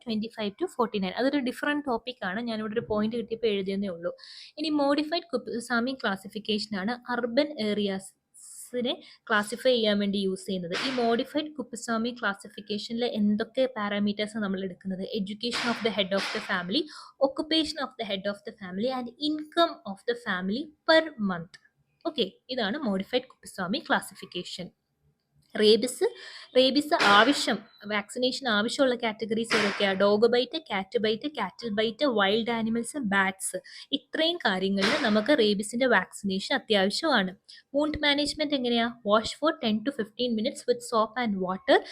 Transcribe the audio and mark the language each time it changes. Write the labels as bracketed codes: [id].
[ml] 25 to 49. അതൊരു different ടോപ്പിക്കാണ്, ഞാനിവിടെ ഒരു പോയിന്റ് കിട്ടിയപ്പോൾ എഴുതിയെന്നേ ഉള്ളൂ. ഇനി മോഡിഫൈഡ് കുപ്സാമി ക്ലാസിഫിക്കേഷനാണ് അർബൻ ഏരിയാസിനെ ക്ലാസിഫൈ ചെയ്യാൻ വേണ്ടി യൂസ് ചെയ്യുന്നത്. ഈ മോഡിഫൈഡ് കുപ്സാമി ക്ലാസിഫിക്കേഷനിൽ എന്തൊക്കെ പാരാമീറ്റേഴ്സ് നമ്മൾ എടുക്കുന്നത്? [en] Education of the head of the family, occupation of the head of the family and income of the family per month. [ml] Okay. ഇതാണ് മോഡിഫൈഡ് കുപ്സാമി ക്ലാസിഫിക്കേഷൻ. റേബിസ് ആവശ്യം, vaccination ആവശ്യമുള്ള കാറ്റഗറീസ് ഏതൊക്കെയാണ്? [en] Dog bite, cat bite, cattle bite, wild animals, bats. [ml] ഇത്രയും കാര്യങ്ങളിൽ നമുക്ക് റേബിസിൻ്റെ vaccination അത്യാവശ്യമാണ്. [en] Wound management എങ്ങനെയാണ്? Wash for 10 to 15 minutes with soap and water.